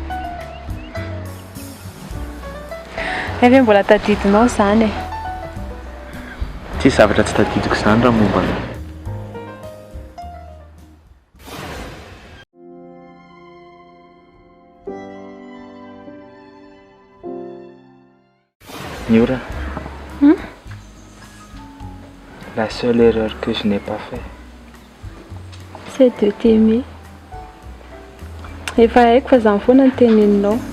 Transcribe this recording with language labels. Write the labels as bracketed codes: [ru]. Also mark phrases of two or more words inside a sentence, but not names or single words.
[mg] Ve mbola tadidinao zany e? Tsy zavatra tsy tadidiko zany raha momba anao. Miora. [fr] La seule erreur que je n'ai pas fait, c'est de t'aimer. [mg] Efa haiko fa zany foana ny teneninao.